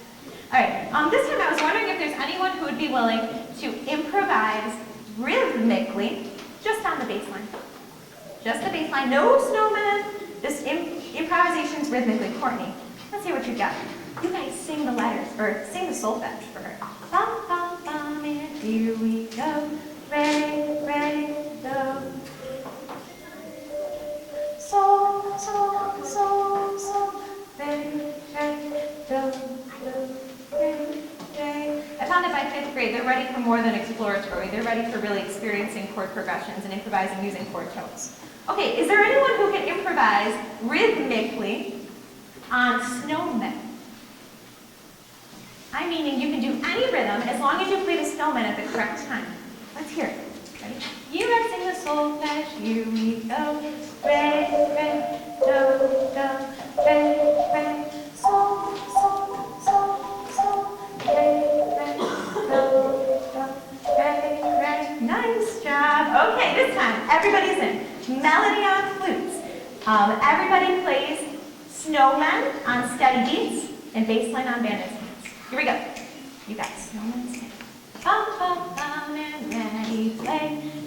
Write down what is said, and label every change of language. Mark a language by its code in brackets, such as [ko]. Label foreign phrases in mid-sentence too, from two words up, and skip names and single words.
[en] All right, this time I was wondering if there's anyone who would be willing to improvise rhythmically just on the bass line. Just the bass line, no snowman, just improvisations rhythmically. Courtney, let's hear what you got. You guys sing the letters, or sing the solfege for her. Bum, bum, bum, and here we go. Re, re, do. Sol, sol, sol, sol. Re, re, do, do, re, re. I found that by 5th grade, they're ready for more than exploratory. They're ready for really experiencing chord progressions and improvising using chord tones. Okay, is there anyone who can improvise rhythmically on snowmen? I'm meaning you can do any rhythm as long as you play the snowman at the correct time. Let's hear it. Ready? You guys sing the solfege, here we go. Re, re, do, do, re, re, sol, sol, sol, sol, re, re, do, do, re, re. Nice job. Okay, this time, everybody's in. Melody on flutes. Everybody plays snowmen on steady beats and bass line on bandits. Here we go. You got snowmen steady. Bum, bum, bum, and ready, play.